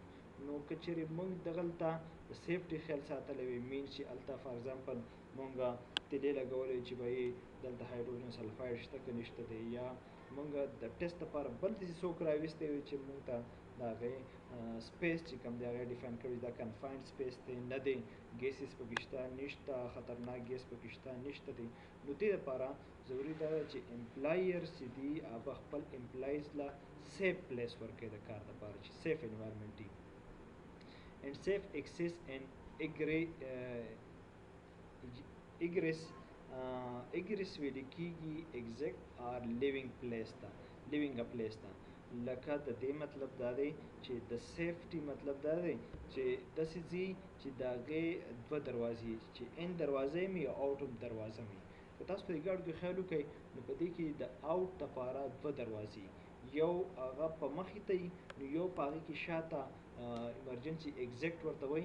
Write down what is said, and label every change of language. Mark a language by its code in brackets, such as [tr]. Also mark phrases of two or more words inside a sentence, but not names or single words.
[ps] نو که چېرې موږ دغلته د سیفټي خیال ساتلی وي مینس چې هلته [en] for example [ps] موږ تیلې لګولی چې به یې دلته [en] hydrogen sulfide [ps] شته که نشته دی، یا موږ د ټیسټ لپاره بل داسې څوک راویستی وي چې موږ ته د هغې سپیس چې کوم دی هغه ډیفاین کړی دا [en] confined space [ps] دی نه دی، ګیسز پکې شته نشته، خطرناک ګیس پکې شته نشته دی. نو دې لپاره ضروري دا ده چې امپلایرز چې دي هغه خپل امپلایز له [en] safe place [ps] ورکوي د کار لپاره چې [en] safe environment [ps] وي. [en] and safe access and egress [ps] ویل کېږي [en] exact or living place ته، living a place ته. [ps] لکه د دې مطلب دا دی چې د سیفټي مطلب دا دی چې داسې ځي چې د هغې 2 دروازې چې ان دروازه وي او آوټ دروازه وي. که تاسو په دې ګاډو کې خیال وکړئ نو په دې کې د آوټ دپاره 2 دروازې، یو هغه په مخې ته وي نو یو په هغې کې شاته [en] emergency exit [ps] ورته وایي.